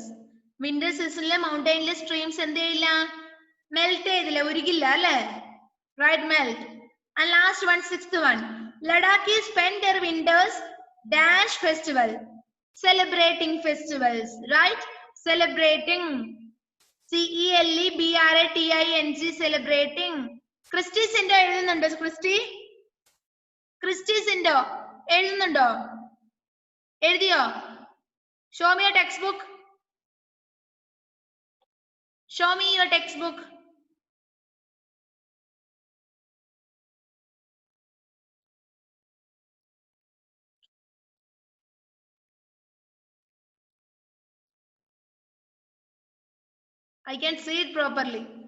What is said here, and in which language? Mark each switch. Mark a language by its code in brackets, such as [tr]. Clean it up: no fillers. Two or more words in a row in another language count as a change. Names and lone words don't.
[en] Winter season mountain streams melt right, melt. And last one, sixth one, Ladakhis spend their winters dash festival, celebrating festivals, right? Celebrating, C-E-L-E-B-R-A-T-I-N-G, celebrating. [ml] Christy Sindo എഴുതുന്നുണ്ടോ? Christy Sindo എഴുതുന്നുണ്ടോ? എഴുതിയോ? [en] Show me your textbook. Show me your textbook. I can see it properly.